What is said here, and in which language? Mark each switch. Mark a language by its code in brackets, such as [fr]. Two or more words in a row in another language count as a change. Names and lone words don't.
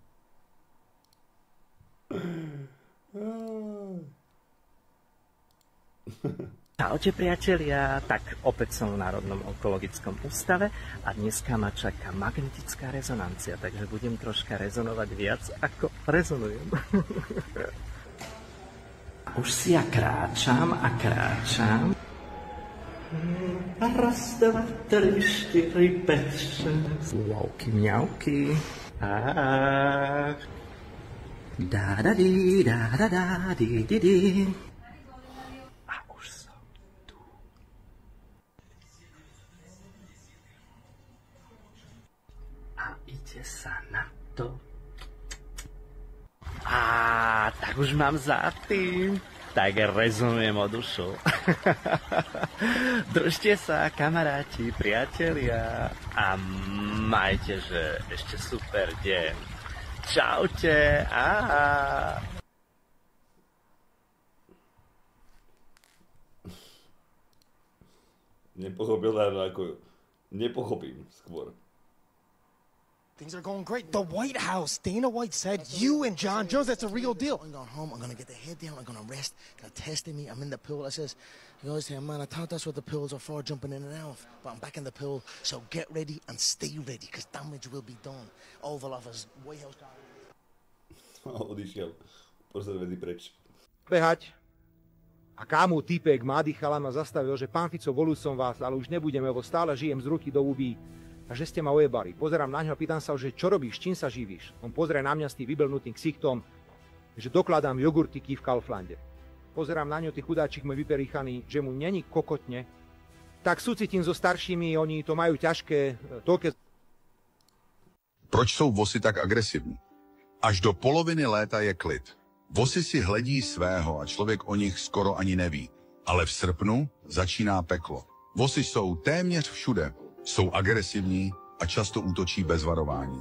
[sk] Čaute priatelia, tak opäť som v Národnom onkologickom ústave a dneska ma čaká magnetická rezonancia, takže budem troška rezonovať viac, ako rezonujem. Už si ja kráčam a kráčam. Raz, dva, tri, štyri, päť, šesť. Mňauky, mňauky. Da-da-di, da-da-da-di-di-di. Sa na to. Tak už mám za tým. Tak rezonujem od ušov. Držte sa, kamaráti, priatelia. A majte, že ešte super deň. Čaute. Nepochopil, ako... Nepochopím skôr. [en] Things are going great. The White House, Dana White said, you and John Jones, that's a real deal. I'm going home, I'm going to get the head down, I'm going to rest. They're testing me, I'm in the pool. I says, he goes to him, man, I thought that's what the pools are for, jumping in and out. But I'm back in the pool, so get ready and stay ready, because damage will be done. Oval Office, White House. [sk] Odišiel. Pozrieť preč. Behať. A kámo týpek, mladý chalan ma zastavil, že pán Fico, volil som vás, ale už nebudeme, lebo stále žijem z ruky do úby. A že ste ma ojebali. Pozerám na ňo a pýtam sa, že čo robíš, čím sa živíš? On pozrie na mňa s tým vybelnutým ksichtom, že dokladám jogurtiky v Kauflande. Pozerám na ňo, ty chudáčik môj vyperichaný, že mu není kokotne. Tak súcitím so staršími, oni to majú ťažké, toľké... [cs] Proč jsou vosy tak agresivní? Až do poloviny léta je klid. Vosy si hledí svého a člověk o nich skoro ani neví. Ale v srpnu začíná peklo. Vosy jsou téměř všude. Jsou agresivní a často útočí bez varování.